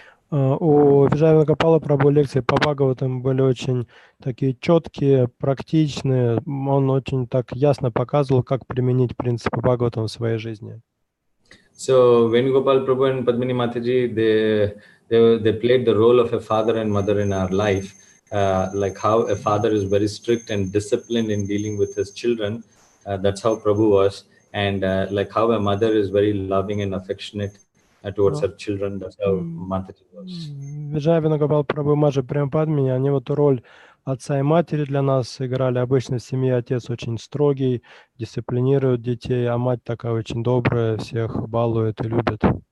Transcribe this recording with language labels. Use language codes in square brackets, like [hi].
[ru] У Виджая Гопала Прабху лекции по Бхагаватам были очень такие четкие, практичные. Он очень так ясно показывал, как применить принципы Бхагаватам в своей жизни. [en] So Venugopal Prabhu and Padmini Mataji, they played the role of a father and mother in our life. Like how a father is very strict and disciplined in dealing with his children. That's how Prabhu was. And like how a mother is very loving and affectionate towards her children. That's how Mataji was. [ru] Виджая Венугопал Прабху и Маджа Прабхупадмини, они вот роль отца и матери для нас играли. Обычно в семье отец очень строгий, дисциплинирует детей, а мать такая очень добрая, всех балует и любит.